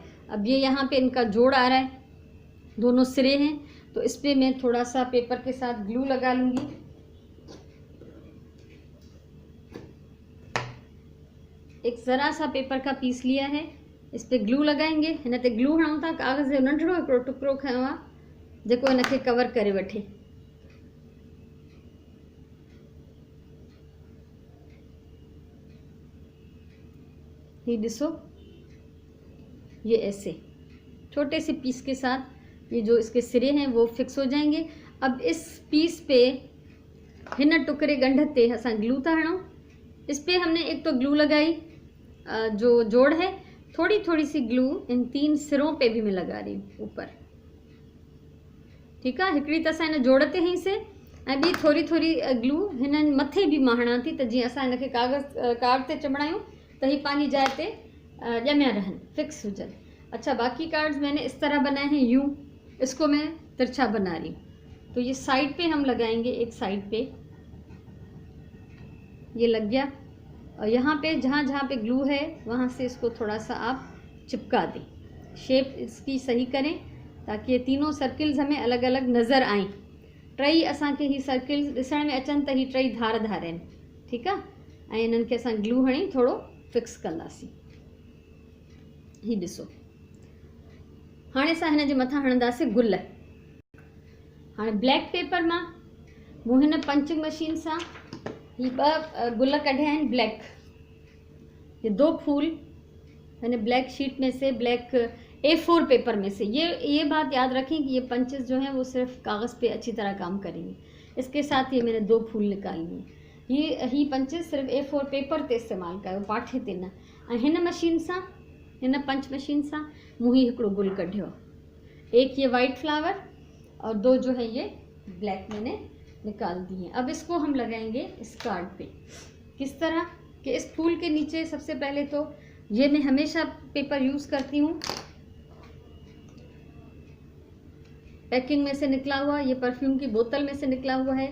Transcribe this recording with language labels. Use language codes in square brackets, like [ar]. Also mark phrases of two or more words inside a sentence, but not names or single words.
[hi] अब ये यहाँ पे इनका जोड़ आ रहा है, दोनों सिरे हैं, तो इस पर मैं थोड़ा सा पेपर के साथ ग्लू लगा लूँगी। एक ज़रा सा पेपर का पीस लिया है, इस पे ग्लू लगाएंगे। [sd] हिन ते ग्लू हणूं था, कागज़ जो नंढड़ो हिकिड़ो टुकड़ो खयों आहे जेको हिनखे कवर करे वठे। ये ॾिसो, [hi] ये ऐसे छोटे से पीस के साथ ये जो इसके सिरे हैं वो फिक्स हो जाएंगे। अब इस पीस पे, [sd] हिन टुकड़े गंढ ते असां ग्लू था हणूं। [hi] इस पे हमने एक तो ग्लू लगाई, जो जोड़ है, थोड़ी थोड़ी सी ग्लू इन 3 सिरों पे भी मैं लगा रही हूँ ऊपर। ठीक है, [sd] हिकिड़ी त असां हिन जोड़ ते हईंसे ऐं ॿी थोरी थोरी ग्लू हिननि मथे भी मां हणां थी, त जीअं असां हिनखे कार्ड ते चिमड़ायूं त ही पंहिंजी जाइ ते ॼमिया रहनि, फिक्स हुजनि। [hi] अच्छा, बाकी कार्ड्स मैंने इस तरह बनाए हैं यूं, इसको मैं तिरछा बना रही हूँ। तो ये साइड पे हम लगाएंगे, एक साइड पे ये लग गया और यहाँ पे जहाँ जहाँ पे ग्लू है वहाँ से इसको थोड़ा सा आप चिपका दें। शेप इसकी सही करें ताकि ये तीनों सर्किल्स हमें अलग अलग नज़र आएँ। [sd] टई असांखे ही सर्किल्स ॾिसण में अचनि त ही टई धार धार आहिनि, ठीकु आहे। ऐं इन्हनि खे असां ग्लू हणी थोरो फिक्स कंदासीं। ही ॾिसो, हाणे असां हिन जे मथां हणंदासीं गुल। हाणे [en] black paper [sd] मां मूं हिन [en] punching machine [sd] सां ही 2 गुल कढिया आहिनि ब्लैक। [hi] ये 2 फूल मैंने [en] black sheet [hi] में से, [en] black A4 paper [hi] में से। ये बात याद रखें कि ये पंचेस जो हैं वो सिर्फ कागज़ पे अच्छी तरह काम करेंगे। इसके साथ ये मैंने 2 फूल निकाली हैं। [sd] ही पंचेस सिर्फ A4 पेपर ते इस्तेमालु कयो, पाठे ते न। ऐं हिन मशीन सां, हिन [en] punch machine [sd] सां मूं ही हिकिड़ो गुल कढियो आहे। [hi] एक ये [en] white flower [hi] और 2 जो है ये ब्लैक मैंने निकाल दी हैं। अब इसको हम लगाएंगे इस कार्ड पे। किस तरह कि इस फूल के नीचे सबसे पहले तो ये मैं हमेशा पेपर यूज़ करती हूँ, पैकिंग में से निकला हुआ, ये परफ्यूम की बोतल में से निकला हुआ है।